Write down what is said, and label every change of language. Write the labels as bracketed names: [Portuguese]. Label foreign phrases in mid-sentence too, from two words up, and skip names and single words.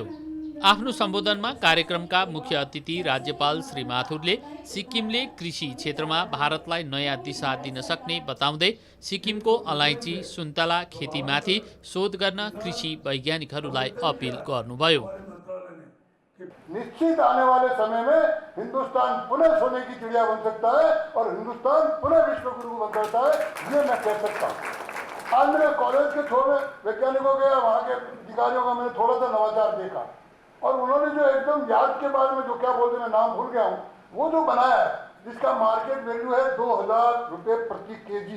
[Nepali] आफ्नो सम्बोधनमा कार्यक्रमका मुख्य अतिथि राज्यपाल श्री माथुरले सिक्किमले कृषि क्षेत्रमा भारतलाई नयाँ दिशा दिन सक्ने बताउँदै सिक्किमको अलैँची, सुन्तला खेतीमाथि शोध गर्न कृषि वैज्ञानिकहरूलाई अपिल गर्नुभयो। [Hindi] निश्चित आने वाले समय में हिंदुस्तान पुनः सोने की चिड़िया बन सकता है और हिंदुस्तान पुनः विश्व गुरु बन सकता है, ये मैं कह सकता हूँ। आज मेरे कॉलेज के छोटे वैज्ञानिकों के वहाँ के अधिकारियों का मैंने थोड़ा सा नवाचार देखा और उन्होंने जो एकदम याद के बारे में जो क्या बोलते मैं नाम भूल गया हूँ, वो जो बनाया है जिसका [English] market value [Hindi] है 2000 रुपये प्रति केजी।